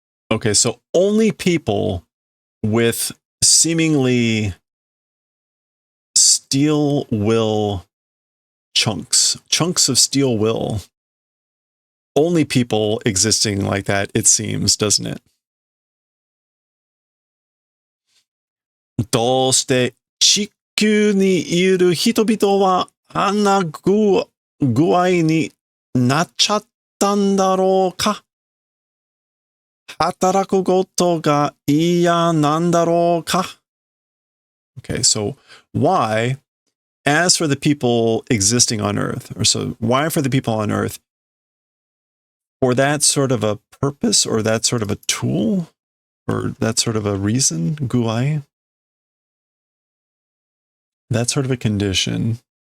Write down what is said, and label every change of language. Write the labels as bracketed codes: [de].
[en] Okay, so only people with seemingly steel will chunks of steel will. Only people existing like that, it seems, doesn't it? [ja] どうして地球にいる人々はあんな具合になっちゃったんだろうか? 働くことが嫌なんだろうか? [en] Okay, so why, as for the people existing on Earth, or so why for the people on Earth, for that sort of a purpose or that sort of a tool or that sort of a reason, guai, that sort of a condition.